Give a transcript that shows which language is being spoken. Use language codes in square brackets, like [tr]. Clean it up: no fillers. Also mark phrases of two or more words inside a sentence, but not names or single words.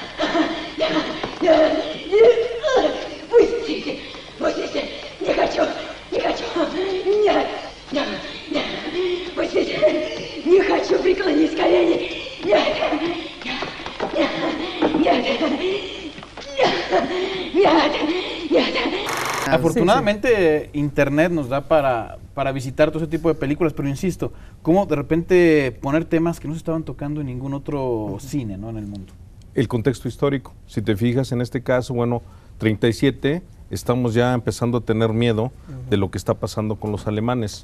[ru] Пустите, пустите, не хочу, не хочу. Нет, нет, нет, пустите, не хочу, преклонись колени. Нет, нет, нет, нет, нет, нет. [es] Afortunadamente, Internet nos da para visitar todo ese tipo de películas, pero insisto, cómo de repente poner temas que no se estaban tocando en ningún otro cine, ¿no?, en el mundo. El contexto histórico. Si te fijas en este caso, bueno, 37, estamos ya empezando a tener miedo de lo que está pasando con los alemanes.